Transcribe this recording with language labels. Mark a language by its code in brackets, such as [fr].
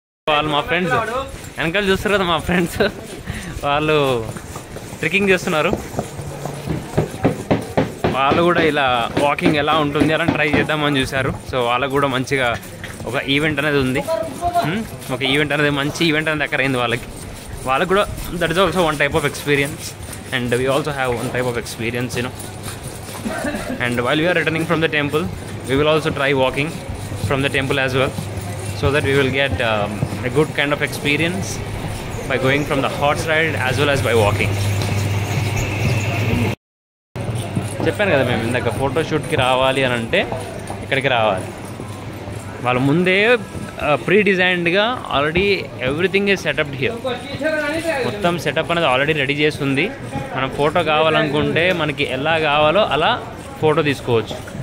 [te] వాళ్ళు మా ఫ్రెండ్స్ వెనకాల చూస్తారు కదా, మా ఫ్రెండ్స్ వాళ్ళు ట్రెక్కింగ్ చేస్తున్నారు. వాళ్ళు కూడా ఇలా వాకింగ్ ఎలా ఉంటుంది అలా ట్రై చేద్దామని చూశారు. సో వాళ్ళకు కూడా మంచిగా ఒక ఈవెంట్ అనేది ఉంది. ఒక ఈవెంట్ అనేది మంచి ఈవెంట్ అనేది అక్కడ అయింది వాళ్ళకు కూడా. [en] That is also one type of experience and we also have one type of experience and while we are returning from the temple, we will also try walking from the temple as well, so that we will get a good kind of experience by going from the horse ride as well as by walking. [te] చెప్పాను కదా మేము ఇందాక ఫోటోషూట్కి రావాలి అని అంటే ఇక్కడికి రావాలి. వాళ్ళు ముందే [en] Pre డిజైన్డ్గా already everything is setupped here. [te] మొత్తం సెటప్ అనేది ఆల్రెడీ రెడీ చేస్తుంది. మనం ఫోటో కావాలనుకుంటే మనకి ఎలా కావాలో అలా ఫోటో తీసుకోవచ్చు.